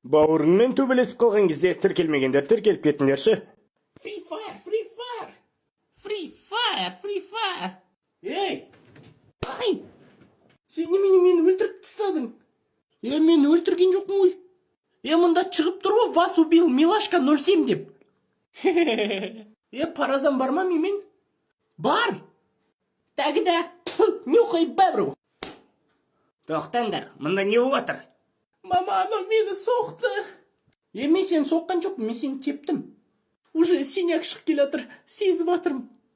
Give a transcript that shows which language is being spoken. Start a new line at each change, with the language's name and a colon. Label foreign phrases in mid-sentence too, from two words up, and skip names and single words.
Kazakh: Бауырыңмен төбелесіп қалған кезде тіркелмегендер тіркеліп кетіңдерші. Free fire, free fire. Free fire, free fire. Ей! Ай! Сен немене мені өлтіріп тастадың? Мен өлтірген жоқпын ғой. Мұнда шығып тұр ғой,
Russian: вас убил Милашка 07 деп.
Kazakh: Паразан бар ма мен? Бар. Тәгіда. Нюхай бәбіру. Тоқтаңдар, мұнда не болып отыр? Мама, анау мені соқты. Мен сені соққан жоқпын, мен сені тептім.
Russian: Уже синяк
Kazakh: шығып келе жатыр, сезіп жатырмын.